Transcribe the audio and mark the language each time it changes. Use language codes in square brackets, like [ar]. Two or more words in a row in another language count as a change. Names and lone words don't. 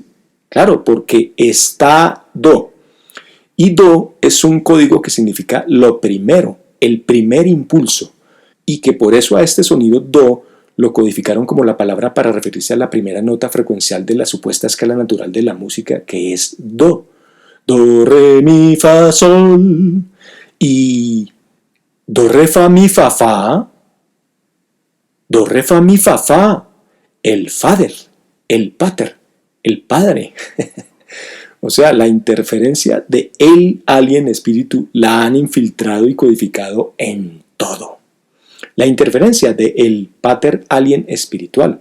[es] Claro, porque Estado. Y do es un código que significa lo primero, el primer impulso. Y que por eso a este sonido do lo codificaron como la palabra para referirse a la primera nota frecuencial de la supuesta escala natural de la música, que es do. Do, re, mi, fa, sol. Y do, re, fa, mi, fa, fa. Do, re, fa, mi, fa, fa. El fader, el pater, el padre. O sea, la interferencia de el alien espíritu la han infiltrado y codificado en todo. La interferencia de el pater alien espiritual.